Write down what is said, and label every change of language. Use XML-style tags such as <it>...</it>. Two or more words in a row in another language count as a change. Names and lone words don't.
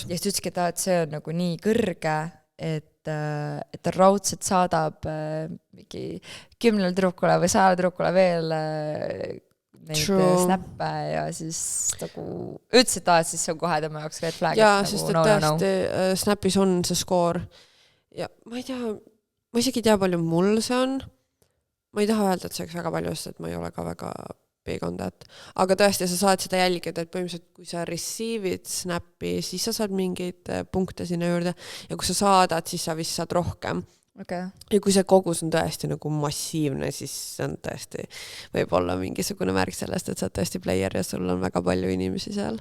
<et>Ja siis ütleski, et see on nagu nii kõrge, et ta raudselt saadab mingi 10 tüdrukule või 100 tüdrukule veel neid snappe ja siis nagu ütles, et siis see on kohe tema jaoks</et> <en>red flag.</en> <et>Jaa, sest et tõesti Snapis on see skoor ja ma ei tea, ma isegi ei tea, palju mul see on. Ma ei taha öelda, et see oleks väga palju, sest et ma ei ole ka väga</et> <en>big on that.</en> <et>Aga tõesti, sa saad seda jälgida, et põhimõtteliselt kui sa receive'id snappi, siis sa saad mingeid punkte sinna juurde ja kui sa saadad, siis sa vist saad rohkem. Okay. Ja kui see kogus on tõesti nagu massiivne, siis see on tõesti võib-olla mingisugune märk sellest, et sa oled tõesti player ja sul on väga palju inimesi seal.</et>